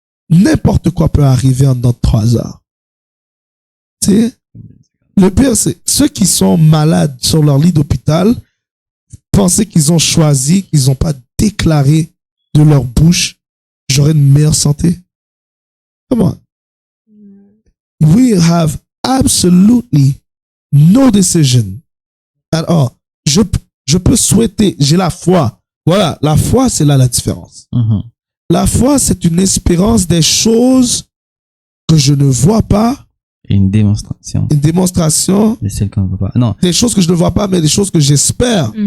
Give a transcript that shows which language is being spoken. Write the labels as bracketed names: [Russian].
[French] N'importe quoi peut arriver en dedans de 3 heures. Tu sais, le pire, c'est ceux qui sont malades sur leur lit d'hôpital, pensaient qu'ils ont choisi, qu'ils n'ont pas déclaré de leur bouche, j'aurai une meilleure santé. [English] Come on. We have absolutely no decision at all. [French] Je peux souhaiter, j'ai la foi. Voilà, la foi, c'est là la différence. La foi, c'est une espérance des choses que je ne vois pas. Et une démonstration. Une démonstration. De celles qu'on ne voit pas. Non. Des choses que je ne vois pas, mais des choses que j'espère.